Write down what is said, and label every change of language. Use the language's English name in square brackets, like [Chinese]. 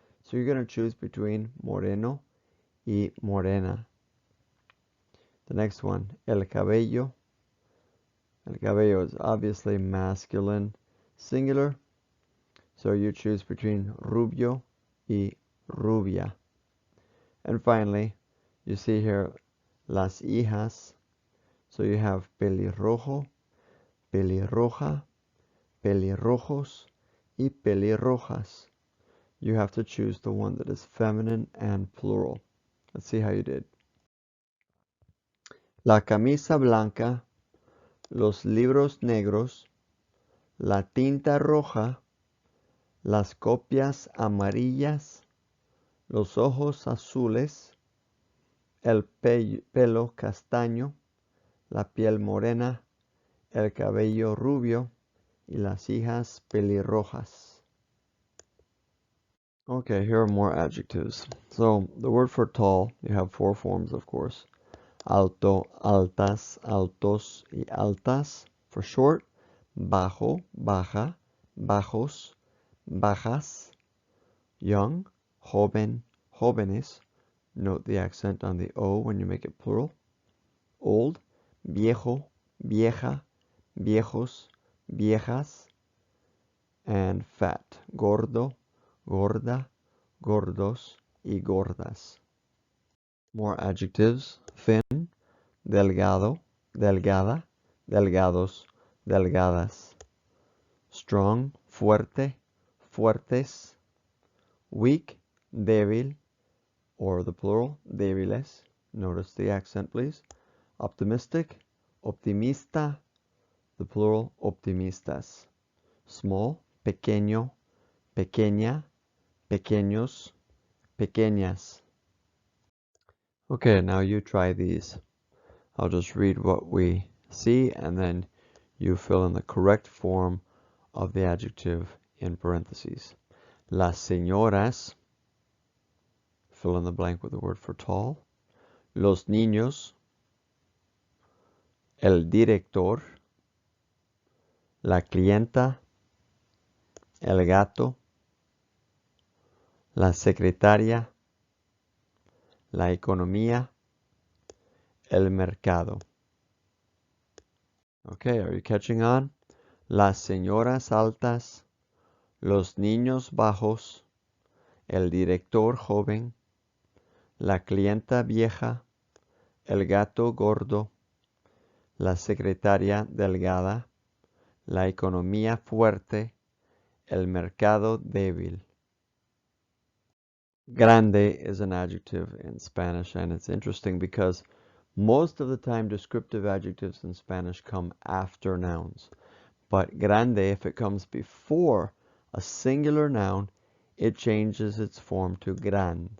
[English] So you're going to choose between [Spanish] moreno y morena. [English] The next one, el cabello. [Spanish] El cabello [English] is obviously masculine singular, so you choose between [Spanish] rubio y rubia. [English] And finally, you see here [Spanish] las hijas. [English] So you have [Spanish] pelirrojo, pelirroja, pelirrojos, y pelirrojas. [English] You have to choose the one that is feminine and plural. Let's see how you did. [Spanish] La camisa blanca, los libros negros, la tinta roja, las copias amarillas, los ojos azules, el pelo castaño, la piel morena, el cabello rubio, y las hijas pelirrojas. [English] Okay, here are more adjectives. So the word for tall, you have four forms, of course. [Spanish] Alto, altas, altos, y altas. [English] For short, [Spanish] bajo, baja, bajos, bajas. [English] Young, [Spanish] joven, jóvenes. [English] Note the accent on the O when you make it plural. [Spanish] Old, viejo, vieja, viejos, viejas. And fat, gordo, gorda, gordos, y gordas. [English] More adjectives. Thin, [Spanish] delgado, delgada, delgados, delgadas. [English] Strong, [Spanish] fuerte, fuertes. [English] Weak, [Spanish] débil, [English] or the plural, [Spanish] débiles. [English] Notice the accent, please. Optimistic, [Spanish] optimista, [English] the plural, [Spanish] optimistas. Small, pequeño, pequeña, pequeños, pequeñas. [English] Okay, now you try these. I'll just read what we see, and then you fill in the correct form of the adjective in parentheses. [Spanish] Las señoras, [English] fill in the blank with the word for tall. [Spanish] Los niños, el director, la clienta, el gato, la secretaria, la economía, el mercado. [English] Okay, are you catching on? [Spanish] Las señoras altas, los niños bajos, el director joven, la clienta vieja, el gato gordo, la secretaria delgada, la economía fuerte, el mercado débil. [English] Grande is an adjective in Spanish, and it's interesting because most of the time descriptive adjectives in Spanish come after nouns. But grande, if it comes before a singular noun, it changes its form to gran.